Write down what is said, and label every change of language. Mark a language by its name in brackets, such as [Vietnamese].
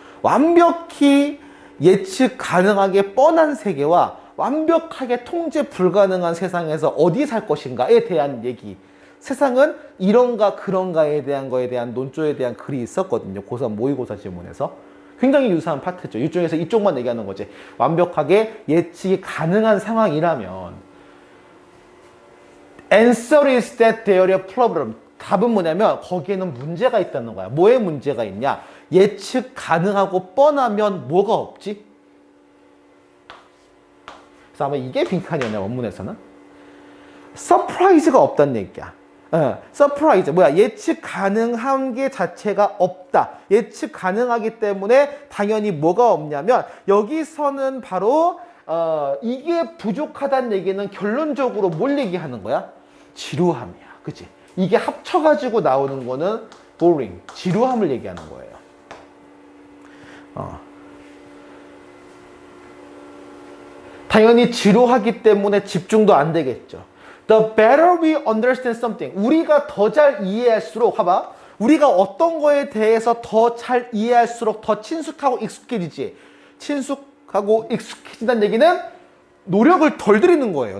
[Korean] 완벽히 예측 가능하게 뻔한 세계와 완벽하게 통제 불가능한 세상에서 어디 살 것인가에 대한 얘기. 세상은 이런가 그런가에 대한 거에 대한 논조에 대한 글이 있었거든요. 고3 모의고사 지문에서. 굉장히 유사한 파트죠. 이쪽에서 이쪽만 얘기하는 거지. 완벽하게 예측이 가능한 상황이라면 [English] Answer is that there is a problem. [Korean] 답은 뭐냐면 거기에는 문제가 있다는 거야. 뭐에 문제가 있냐? 예측 가능하고 뻔하면 뭐가 없지? 그래서 아마 이게 빈칸이었냐 원문에서는? 서프라이즈가 없다는 얘기야. 서프라이즈 뭐야? 예측 가능한 게 자체가 없다. 예측 가능하기 때문에 당연히 뭐가 없냐면 여기서는 바로 이게 부족하다는 얘기는 결론적으로 뭘 얘기하는 거야? 지루함이야. 그치? 이게 합쳐가지고 나오는 거는 boring, 지루함을 얘기하는 거예요. 당연히 지루하기 때문에 집중도 안 되겠죠. [English] The better we understand something. [Korean] 우리가 더 잘 이해할수록, 봐봐. 우리가 어떤 거에 대해서 더 잘 이해할수록 더 친숙하고 익숙해지지. 친숙하고 익숙해진다는 얘기는 노력을 덜 들이는 거예요.